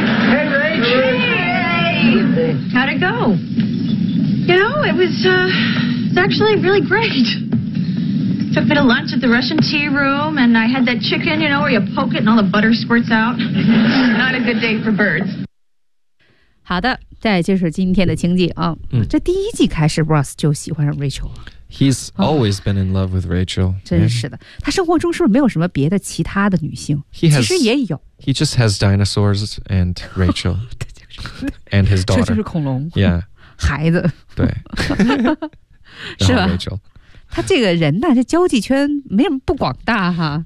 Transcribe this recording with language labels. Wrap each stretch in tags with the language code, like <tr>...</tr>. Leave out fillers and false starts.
<en>Hey, Rach. Hey. How'd it go? You know, it was actually really great. Took me to lunch at the Russian tea room, and I had that chicken, you know, where you poke it and all the butter squirts out. Not a good day for birds.</en> <zh>好的，这就是今天的情景啊。这第一季开始 ，Ross 就喜欢上 Rachel 了。</zh> <en>He's always been in love with Rachel.</en> <zh>真是的，他生活中是不是没有什么别的其他的女性？</zh> <en>He has,</en> <zh>其实也有。</zh> <en>He just has dinosaurs and Rachel, and his daughter.</en> <zh>这就是恐龙。 Yeah. 孩子。对。是吧？Rachel，他这个人呢，这交际圈没什么不广大哈。</zh>